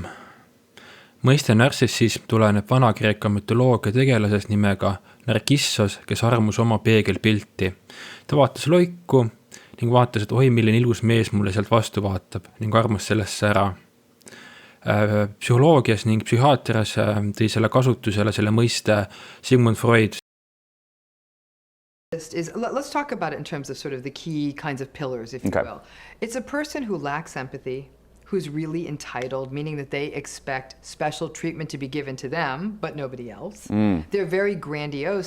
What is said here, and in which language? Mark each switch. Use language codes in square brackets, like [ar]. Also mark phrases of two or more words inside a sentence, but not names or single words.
[et] Mõiste nartsissism tuleneb Vana-Kreeka mütoloogia tegelasest nimega Narkissos, kes armus oma peegelpilti. Ta vaatas loiku ning vaatas, et oi, milline ilus mees mulle sealt vastu vaatab ning armus sellesse ära. Psühholoogias ning psühhiaatrias tõi selle kasutusele selle mõiste Sigmund Freud. [en] Let's talk about it in terms of sort of the key kinds of pillars, if you will. It's a person who lacks empathy, who's really entitled, meaning that they expect special treatment to be given to them, but nobody else. They're very grandiose.